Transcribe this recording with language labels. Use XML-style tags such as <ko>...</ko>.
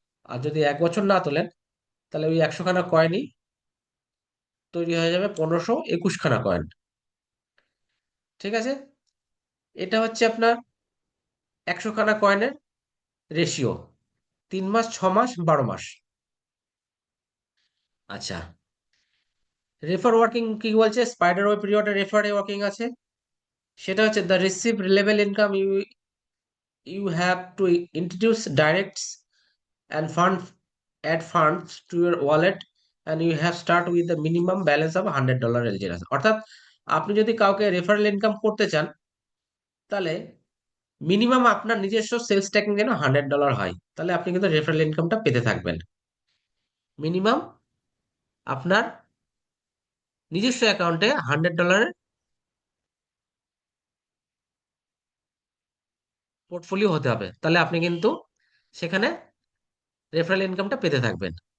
<bn>আর যদি 1 বছর না তোলেন, তাহলে ওই 100খানা কয়েনই তৈরি হয়ে যাবে 1521খানা কয়েন। ঠিক আছে? এটা হচ্ছে আপনার 100খানা কয়েনের রেশিও, 3 মাস, 6 মাস, 12 মাস। আচ্ছা, রেফার ওয়ার্কিং কি বলছে? স্পাইডার ওয়েব পিরিয়ডে রেফারে ওয়ার্কিং আছে। সেটা হচ্ছে</bn> <en>The receive level income you you have to introduce directs and add funds to your wallet, and you have start with the minimum balance of $100 LGS।</en> <bn>অর্থাৎ আপনি যদি কাউকে রেফারেল ইনকাম করতে চান, তাহলে মিনিমাম আপনার নিজস্ব সেলস ট্যাকিং যেন $100 হয়, তাহলে আপনি কিন্তু রেফারেল ইনকামটা পেতে থাকবেন। মিনিমাম আপনার নিজস্ব অ্যাকাউন্টে $100 পোর্টফোলিও হতে হবে, তাহলে আপনি কিন্তু সেখানে রেফারেল ইনকামটা পেতে থাকবেন।</bn>